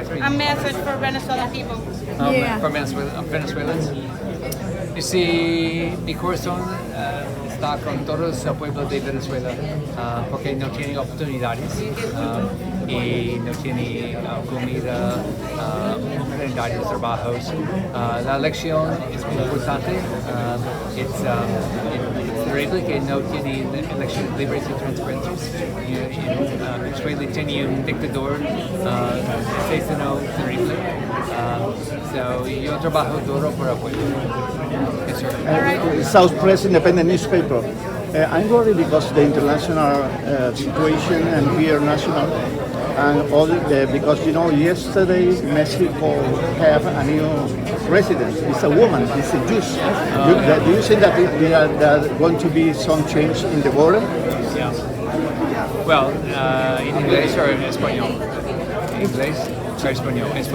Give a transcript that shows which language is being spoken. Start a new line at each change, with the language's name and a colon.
English: A message for Venezuelan people. For Venezuelans. You see,
Spanish: mi corazón está con todos el pueblo de Venezuela porque no tiene oportunidades y no tiene comida, oportunidades de trabajos. La elección es muy importante. Es terrible que no tiene elecciones libres y transparentes. Venezuela tiene un dictador asesino terrible. So yo trabajo duro por el pueblo.
English: Yes, sir. South Press Independent newspaper. I'm worried because the international situation and here national, and all because yesterday Mexico have a new president. It's a woman. It's a Jew. Do you think that there are going to be some change in the border? Yeah. Well,
Spanish: en inglés o en español. En inglés. Español.